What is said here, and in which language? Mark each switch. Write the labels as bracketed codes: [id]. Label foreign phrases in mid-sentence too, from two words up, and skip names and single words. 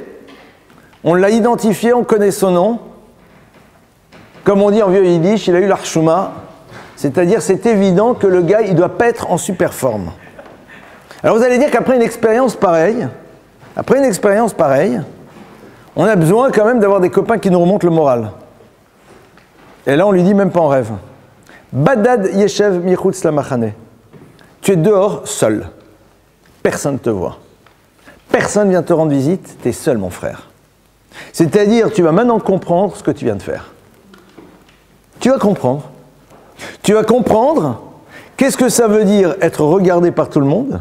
[fr] On l'a identifié, on connaît son nom. Comme on dit en vieux yiddish, il a eu l'archouma. C'est-à-dire, c'est évident que le gars, il doit pas être en super forme. Alors vous allez dire qu'après une expérience pareille, on a besoin quand même d'avoir des copains qui nous remontent le moral. Et là, on lui dit même pas en rêve. [he] בדד ישב מחוץ למחנה. [fr] Tu es dehors, seul. Personne ne te voit. Personne vient te rendre visite, tu es seul, mon frère. C'est-à-dire, tu vas maintenant comprendre ce que tu viens de faire. Tu vas comprendre. Tu vas comprendre qu'est-ce que ça veut dire être regardé par tout le monde.